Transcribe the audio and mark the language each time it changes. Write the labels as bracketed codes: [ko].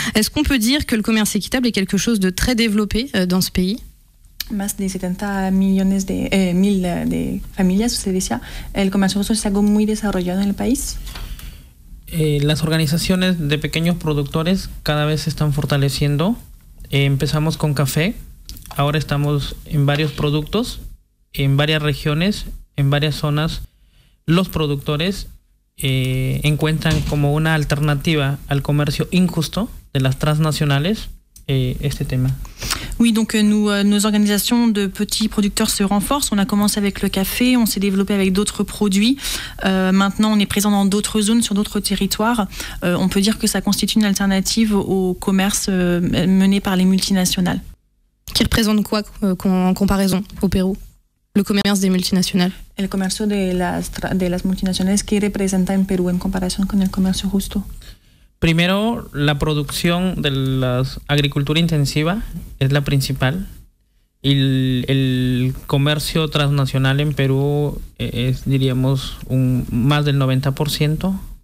[fr] Est-ce qu'on peut dire que le commerce équitable est quelque chose de très développé dans ce pays? [es] Más de 70 millones de familias, se decía. ¿El comercio justo es algo muy desarrollado en el país? Las organizaciones de pequeños productores cada vez se están fortaleciendo. Empezamos con café, ahora estamos en varios productos, en varias regiones, en varias zonas. Los productores encuentran como una alternativa al comercio injusto de las transnacionales este tema. [fr] Oui, donc nos organisations de petits producteurs se renforcent. On a commencé avec le café, on s'est développé avec d'autres produits. Maintenant, on est présent dans d'autres zones, sur d'autres territoires. On peut dire que ça constitue une alternative au commerce mené par les multinationales. Qui représente quoi en comparaison au Pérou? Le commerce des multinationales. [es] El comercio de las multinacionales, ¿qué representa en Perú en comparación con el comercio justo? Primero, la producción de la agricultura intensiva es la principal. Y el comercio transnacional en Perú es, diríamos, más del 90%.